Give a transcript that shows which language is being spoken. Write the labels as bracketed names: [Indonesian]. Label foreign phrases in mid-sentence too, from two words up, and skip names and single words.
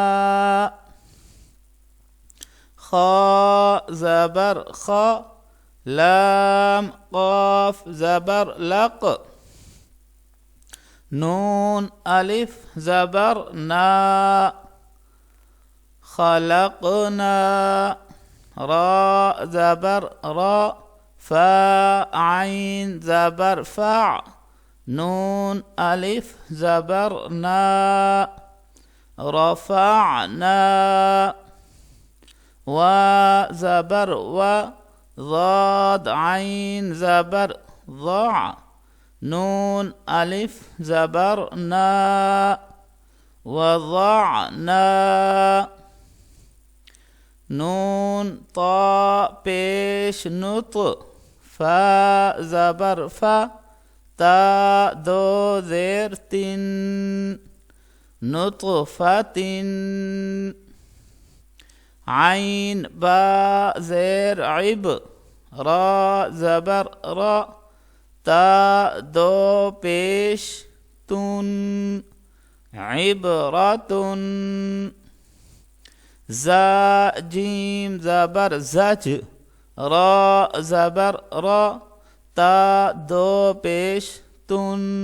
[Arabic] خا زبر خا، لام قاف زبر لق نون الف زبر نا خلقنا را زبر را فا عين زبر فع نون الف زبر نا رفعنا و زبر و ضاد عين زبر ضع نون الف زبر نا وضعنا نون طا پیش نط فا زبر فا تا دو زیر تن نطفة عين با زیر عب را زبر را تا دو پیش تن عبرة زا جیم زبر زج را زبر را تا دو پیش تن